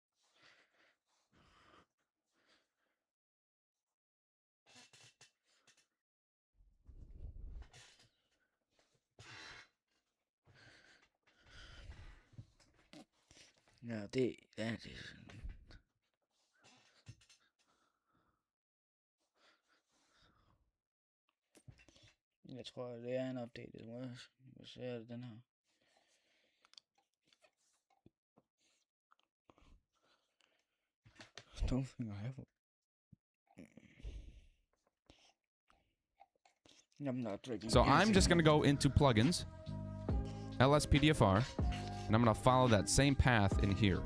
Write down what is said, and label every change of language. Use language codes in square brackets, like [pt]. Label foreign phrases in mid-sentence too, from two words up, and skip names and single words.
[en] Ja, that is. [da] Jeg tror, det er en [en] updated version. [da] Hvad ser det den her? [en] Don't think I have one. I'm not drinking. So I'm just going to go into plugins, LSPDFR, and I'm going to follow that same path in here.